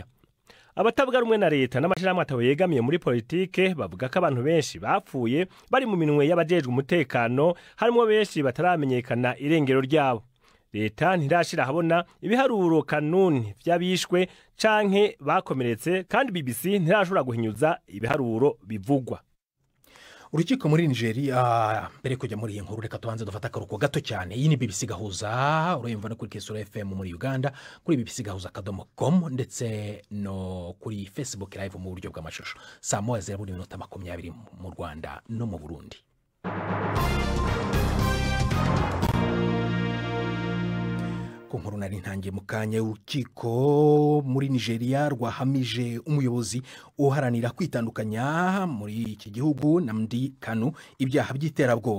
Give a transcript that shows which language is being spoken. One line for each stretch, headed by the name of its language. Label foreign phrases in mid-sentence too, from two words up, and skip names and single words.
Rundi: Abatavuga rumwe na leta n'amashirahamwe ataho yegamiye muri politike bavuga ko abantu benshi bapfuye bari mu minwe y'abajejwe umutekano harimo benshi bataramenyekana irengero ryabo. Leta ntirashira habona ibiharuro kanuni vy'abishwe canke bakomeretse kandi BBC ntirashobora guhinyuza ibiharuro bivugwa.
Kinyarwanda: Urukiko muri Nigeria mbere kujya muri iyi nkuru reka tubanze dufata akaruko gato cyane. Iyi ni BBC Gahuza urayumva no kuri Kesura FM muri Uganda, kuri BBC Gahuza.com ndetse no kuri Facebook live mu buryo bw'amashusho. Saa 1:20 mu Rwanda no mu Burundi. Kunkuru nari ntangiye mu kanya urukiko muri Nigeria rwahamije umuyobozi uharanira kwitandukanya muri iki gihugu Nnamdi Kanu ibyaha by'iterabwoba.